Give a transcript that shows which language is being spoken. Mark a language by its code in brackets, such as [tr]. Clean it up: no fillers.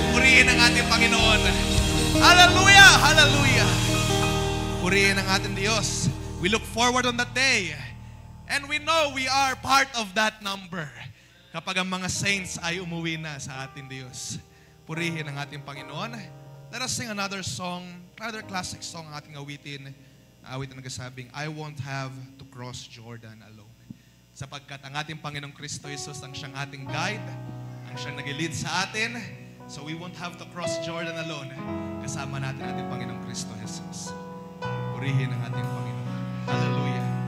[tl] Purihin ang ating Panginoon. Hallelujah, hallelujah. Purihin ang ating Diyos. [en] We look forward on that day. And we know we are part of that number. [tl] Kapag ang mga saints ay umuwi na sa ating Diyos. Purihin ang ating Panginoon. [en] Let us sing another song, another classic song [tl] ang ating awitin. Awitin na nagsasabing, [en] I won't have to cross Jordan alone. [tl] Sapagkat ang ating Panginoong Kristo Jesus ang siyang ating guide, ang siyang nag-lead sa atin. [en] So we won't have to cross Jordan alone. [tl] Kasama natin ating Panginoong Kristo Jesus. Purihin ang ating Panginoon. Hallelujah.